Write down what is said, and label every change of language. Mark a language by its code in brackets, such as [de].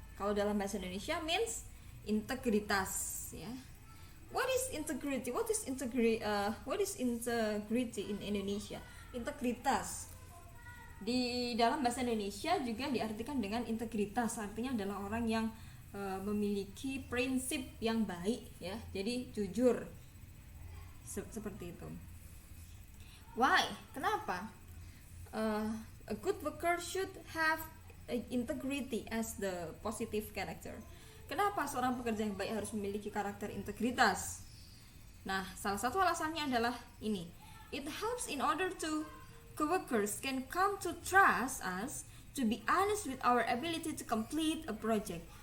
[id] Kalau dalam bahasa Indonesia means integritas ya. [en] What is integrity? What is integrity in Indonesia? [id] Integritas di dalam bahasa Indonesia juga diartikan dengan integritas, artinya adalah orang yang memiliki prinsip yang baik ya, jadi jujur, seperti itu. [en] Why? [id] Kenapa? [en] A good worker should have integrity as the positive character. [id] Kenapa seorang pekerja yang baik harus memiliki karakter integritas? Nah, salah satu alasannya adalah ini. [en] It helps in order to coworkers can come to trust us, to be honest with our ability to complete a project.